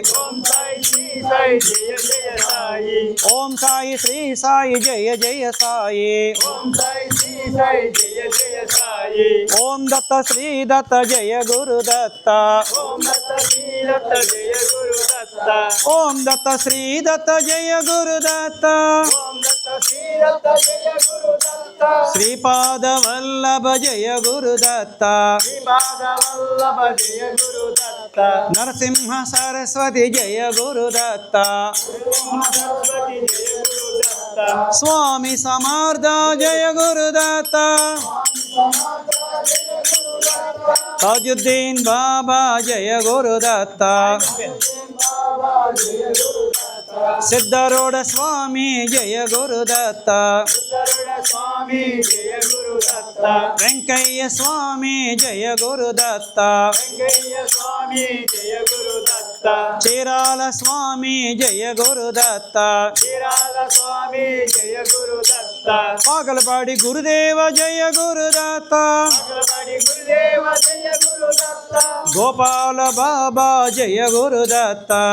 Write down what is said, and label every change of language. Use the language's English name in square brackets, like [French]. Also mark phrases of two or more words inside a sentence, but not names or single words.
[Telugu] ఓం సాయి శ్రీ సాయి జయ జయ సాయి ఓం దత్త శ్రీ దత్త జయ గురు దత్త ఓం దత్త శ్రీ దత్త జయ గురు దత్త శ్రీపాద వల్లభ జయ గురు దత్త నరసింహ సరస్వతి జయ గురు దత్త స్వామి సమర్థ జయ గురు దత్త ताजुद्दीन बाबा जय गुरुदत्त सिद्धारूढ़ स्वामी जय गुरुदत्त [Hindi] वेंकయ్య स्वामी जय गुरुदत्त चीराल स्वामी जय गुरुदत्त पागलपाड़ी गुरुदेव जय गुरुदत्त गोपाल बाबा जय गुरुदत्त